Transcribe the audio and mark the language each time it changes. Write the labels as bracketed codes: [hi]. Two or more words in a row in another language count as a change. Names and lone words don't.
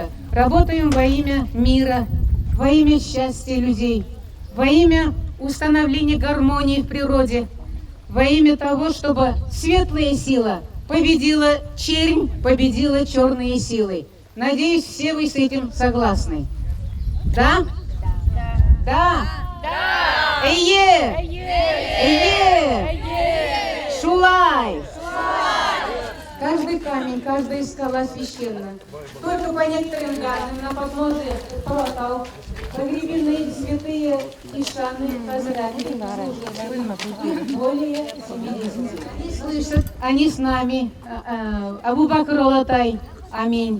[ru] Работаем во имя мира, во имя счастья людей, во имя установления гармонии в природе, во имя того, чтобы светлая сила победила чернь, победила черные силы. Надеюсь, все вы с этим согласны. Да? Да. Да. [ba] Эйе. Эйе. Шулай. [ru] Каждый камень, каждая скала священна. Только по некоторым данным на подножие Алатау погребены святые Ишаны, Хазраты, более 70. И слышат они с нами Абу Бакр Алатай, аминь.